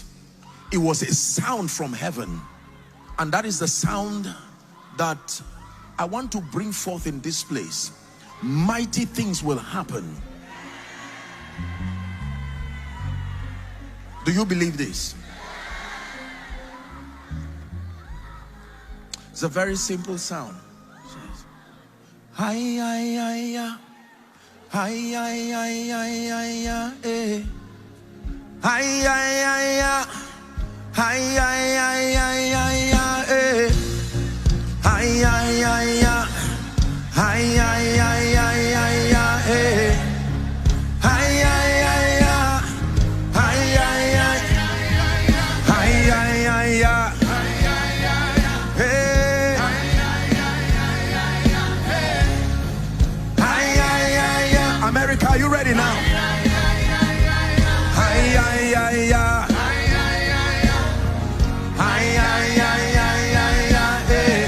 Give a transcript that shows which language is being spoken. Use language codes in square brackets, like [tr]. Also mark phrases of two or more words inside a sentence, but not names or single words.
[en] It was a sound from heaven, and that is the sound that I want to bring forth in this place. Mighty things will happen. Do you believe this? It's a very simple sound. Hi, hi, hi, hi, hi, hi, hi, hi, hi, eh. Hi, hi, hi, hi, hi, hi, hi, hi, hi, eh. Hi, hi, hi, hi, hi, hi, hi, hi, hi, eh. Hi, hi, hi, hi, hi, hi, hi, hi, hi, hi. America, are you ready now? Hi, hi, hi, hi. Hi, hi, hi, hi, hi, hi.